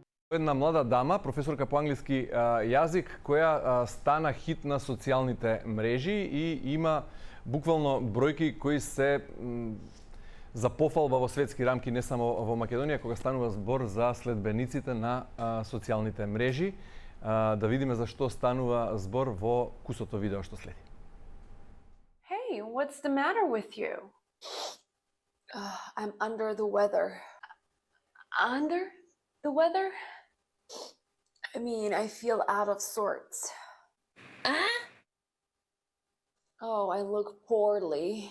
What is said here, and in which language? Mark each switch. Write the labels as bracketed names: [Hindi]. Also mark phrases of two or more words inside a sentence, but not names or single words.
[Macedonian] Една млада дама, професорка по англиски јазик, која стана хит на социјалните мрежи и има буквално бројки кои се за пофалба во светски рамки, не само во Македонија, кога станува збор за следбениците на социјалните мрежи. Да видиме за што станува збор во кусото видео што следи. [English] Hey, what's the matter with you? I'm under the weather. Under the weather? I mean, I feel out of sorts. Oh, I look poorly.